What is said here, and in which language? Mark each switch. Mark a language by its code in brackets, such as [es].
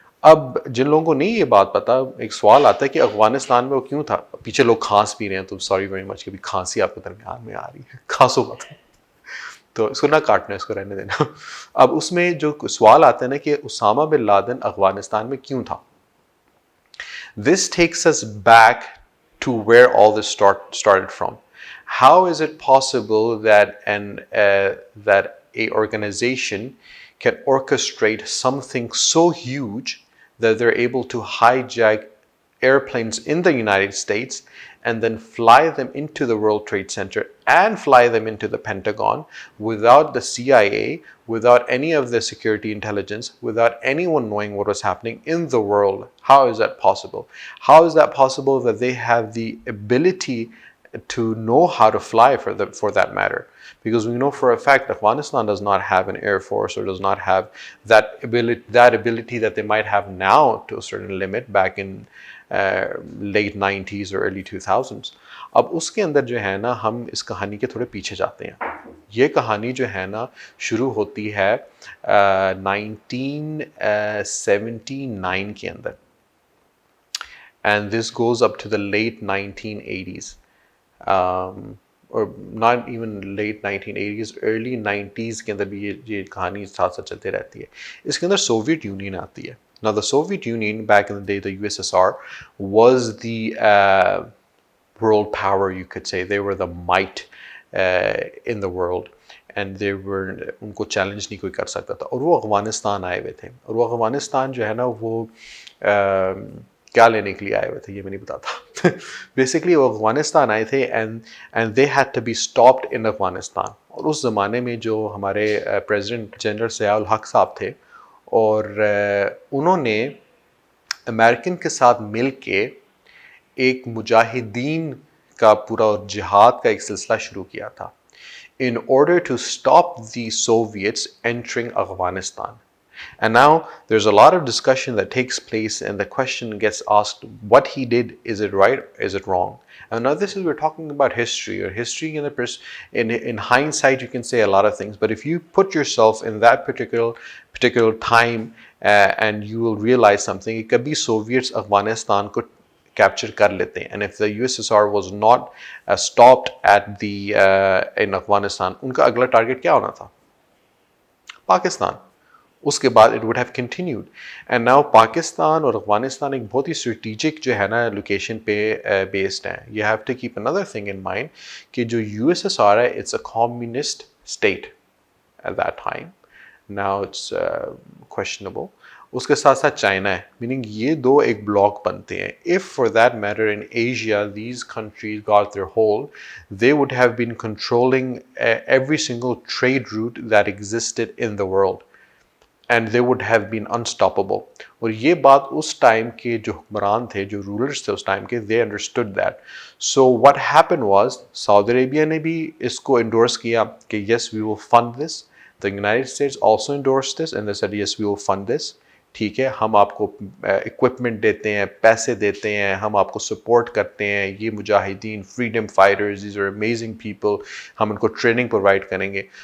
[hi] अब जिन लोगों को नहीं ये बात पता, एक सवाल आता है कि अफगानिस्तान में वो क्यों था. पीछे लोग खांस पी रहे हैं, तो [en] sorry very much [hi] कि भी खांसी आपके दरमियान में आ रही है, खांसो मत, तो इसको ना काटना, इसको रहने देना. अब उसमें जो सवाल आता है ना कि उसामा बिन लादेन अफगानिस्तान में क्यों था. [en] This takes us back to where all this started from. How is it possible that a organization can orchestrate something so huge that they're able to hijack airplanes in the United States and then fly them into the World Trade Center and fly them into the Pentagon without the CIA, without any of the security intelligence, without anyone knowing what was happening in the world? How is that possible? How is that possible that they have the ability to know how to fly for that matter? Because we know for a fact Afghanistan does not have an air force or does not have that ability that they might have now to a certain limit back in late 90s or early 2000s. [hi] अब उसके अंदर जो है ना, हम इस कहानी के थोड़े पीछे जाते हैं. ये कहानी जो है ना शुरू होती है 1979 के अंदर, [en] and this goes up to the late 1980s. [hi] और [en] not even late 1980s, [hi] early 90s के अंदर भी ये कहानी साथ साथ चलते रहती है. इसके अंदर सोवियत यूनियन आती है. [en] Now the Soviet Union, back in the day, the USSR, was the world power, you could say. They were the might in the world, and they were, [hi] उनको challenge नहीं कोई कर सकता था. और वो अफगानिस्तान आए हुए थे, और वो अफगानिस्तान जो है ना वो क्या लेने के लिए आए हुए थे ये मैं नहीं बताता. [en] basically [hi] वो अफगानिस्तान आए थे [en] and they had to be stopped in Afghanistan. [hi] और उस ज़माने में जो हमारे प्रेसिडेंट जनरल ज़ियाउल हक साहब थे, और उन्होंने अमेरिकन के साथ मिल के एक मुजाहिदीन का पूरा जिहाद का एक सिलसिला शुरू किया था [en] in order to stop the Soviets entering Afghanistan. And now there's a lot of discussion that takes place, and the question gets asked, what he did, is it right, is it wrong? And now this is, we're talking about history, or history in in hindsight you can say a lot of things, but if you put yourself in that particular time, and you will realize something [hi] कि कभी Soviets Afghanistan को capture कर लेते हैं, [en] and if the USSR was not stopped at the in Afghanistan, [hi] उनका अगला target क्या होना था? पाकिस्तान. उसके बाद [en] It would have continued. [hi] And now Pakistan और अफगानिस्तान एक बहुत ही स्ट्रेटिजिक जो है ना लोकेशन पे बेस्ड है. [en] you have to keep another thing in mind [hi] कि जो यूएसएसआर है, [en] It's a communist state at that time. Now it's questionable. [hi] उसके साथ साथ चाइना है, मीनिंग ये दो एक ब्लॉक बनते हैं. [en] If for that matter in Asia these countries got their hold, they would have been controlling every single trade route that existed in the world, and they would have been unstoppable. [hi] और ये बात उस time के जो हुक्मरान थे, जो rulers थे उस टाइम के, [en] they understood that. So what happened was, Saudi Arabia [hi] ने भी इसको endorse किया कि [en] yes we will fund this. The United States also endorsed this and they said yes we will fund this. [hi] ठीक है, हम आपको इक्विपमेंट देते हैं, पैसे देते हैं, हम आपको सपोर्ट करते हैं, ये Mujahideen, freedom fighters, [en] these are amazing people, [hi] हम उनको ट्रेनिंग प्रोवाइड करेंगे.